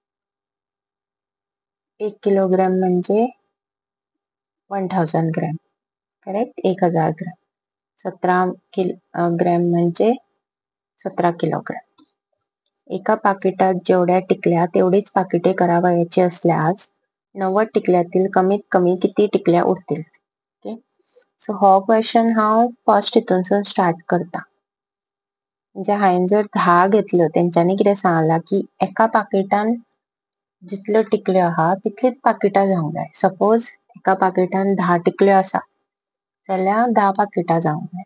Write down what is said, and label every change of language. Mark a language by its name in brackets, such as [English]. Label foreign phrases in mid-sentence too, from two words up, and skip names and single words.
[Marathi] 1 किलोग्रॅम म्हणजे 1000 ग्रॅम. करेक्ट. 1000 ग्रॅम. 17 ग्रॅम म्हणजे 17 किलोग्रॅम. एका पाकिटात जेवढ्या टिकल्या तेवढीच पाकिटे करावयाची असल्यास 90 टिकल्यातील कमीत कमी किती टिकल्या उरतील? ओके. [Konkani] सो हो क्वेश्चन हांव फर्स्ट हितूनसून स्टार्ट करता. म्हणजे हांवें जर 10 घेतल्यो, तेंच्यांनी कितें सांगलां की एका पाकिटान जितल्यो टिकल्यो आहा तितलीच पाकिटां जावंक जाय. सपोज एका पाकिटान 10 टिकल्यो आसा जाल्यार 10 पाकिटां जावंक जाय.